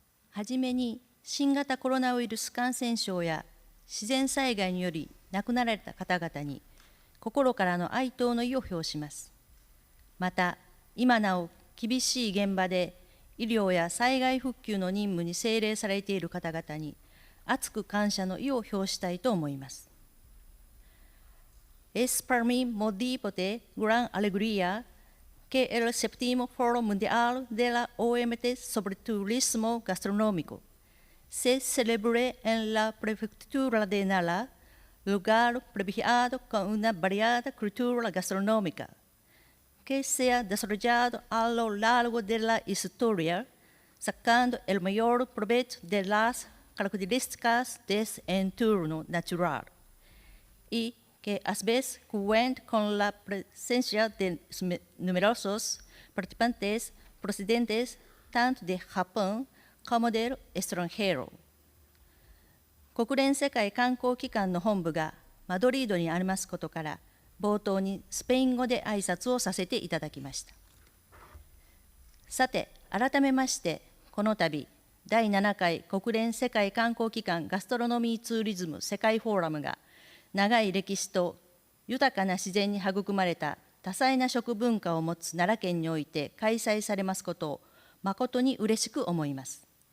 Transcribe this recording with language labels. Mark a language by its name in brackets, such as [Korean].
[Japanese] はじめに新型コロナウイルス感染症や自然災害により亡くなられた方々に心からの哀悼の意を表します。また、今なお厳しい現場で医療や災害復旧の任務に精励されている方々に厚く感謝の意を表したいと思います。 [Spanish] Es para mí motivo de gran alegría que el séptimo Foro Mundial de la OMT sobre Turismo Gastronómico se celebre en la prefectura de Nara, lugar privilegiado con una variada cultura gastronómica, que se ha desarrollado a lo largo de la historia, sacando el mayor provecho de las características de ese entorno natural, y que a su vez cuenta con la presencia de numerosos participantes procedentes tanto de Japón como del extranjero. [Japanese] 国連世界観光機関の本部がマドリードにありますことから、冒頭にスペイン語で挨拶をさせていただきました。さて、改めまして、この度、第7回国連世界観光機関ガストロノミーツーリズム世界フォーラムが、長い歴史と豊かな自然に育まれた多彩な食文化を持つ奈良県において開催されますことを誠に嬉しく思います。